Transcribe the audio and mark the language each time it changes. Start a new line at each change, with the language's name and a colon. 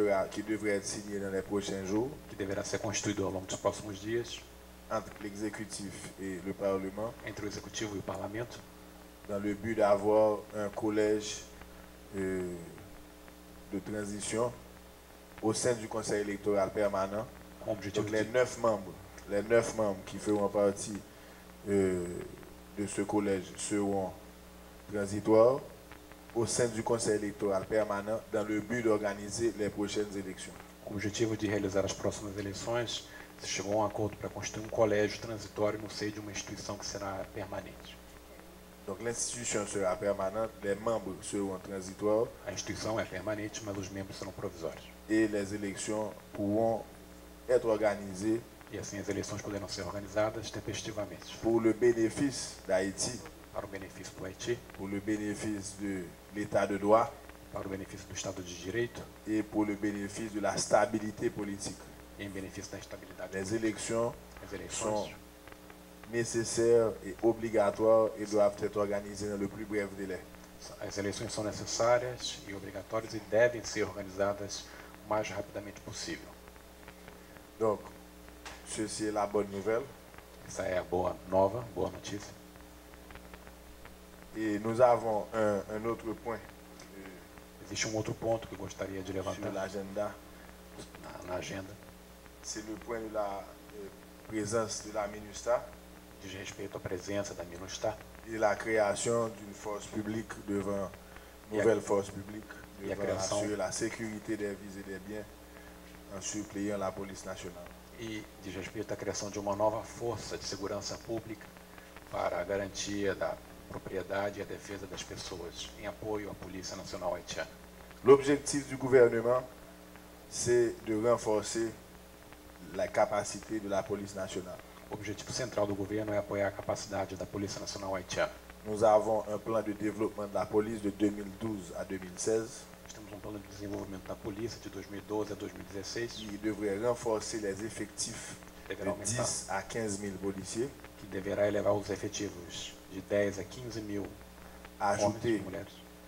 French: qui devrait être signé dans les prochains jours
Portuguese: que deverá ser constituído ao longo dos próximos dias,
French: entre l'exécutif et le Parlement,
Portuguese: entre o Executivo e o Parlamento,
French: dans le but d'avoir un collège de transition au sein du conseil électoral permanent.
Portuguese: com o objetivo
French: Donc les
Portuguese: de
French: 9 membres qui feront partie de ce collège seront transitoires au sein du conseil électoral permanent dans le but d'organiser les prochaines élections.
Portuguese: com o objetivo de realizar as próximas eleições. Se chegou a um acordo para constituir um colégio transitório no seio de uma instituição que será permanente.
French: Donc l'institution sera permanente, les membres seront transitoires
Portuguese: A instituição é permanente, mas os membros serão provisórios.
French: et les élections pourront être organisées
Portuguese: E assim as eleições poderão ser organizadas tempestivamente,
French: pour le bénéfice d'Haïti,
Portuguese: para o benefício do Haiti,
French: pour le bénéfice de l'état de droit
Portuguese: para o benefício do Estado de Direito
French: et pour le bénéfice de la stabilité politique.
Portuguese: e em benefício da estabilidade
French: Les
Portuguese: política.
French: élections
Portuguese: As
French: sont
Portuguese: eleições
French: nécessaires et obligatoires et doivent être organisées dans le plus bref délai.
Portuguese: As eleições são necessárias e obrigatórias e devem ser organizadas o mais rapidamente possível.
French: Donc, ceci est la bonne nouvelle.
Portuguese: Essa é a boa nova, boa notícia.
French: Et nous avons un autre point
Portuguese: Existe um outro ponto que eu gostaria de
French: sur
Portuguese: levantar
French: l'agenda.
Portuguese: na agenda,
French: C'est le point de la présence de la MINUSTA
Portuguese: diz respeito à presença da MINUSTAH
French: et la création d'une force publique devant, nouvelle force publique et la devant création. assurer la sécurité des vies et des biens en suppléant la police nationale.
Portuguese: e diz respeito à criação de uma nova força de segurança pública para a garantia da propriedade e a defesa das pessoas, em apoio à Polícia Nacional Haitiana.
French: L'objectif du gouvernement, c'est de renforcer la capacité de la police nationale.
Portuguese: O objetivo central do governo é apoiar a capacidade da Polícia Nacional Haitiana.
French: Nous avons un plan de développement de la police de 2012 à 2016
Portuguese: Nós temos um plano de desenvolvimento da polícia de 2012 a 2016,
French: qui devrait renforcer les effectifs de
Portuguese: deverá aumentar,
French: 10 à 15 000 policiers,
Portuguese: que deverá elevar os efetivos de 10 a 15 mil homens e mulheres.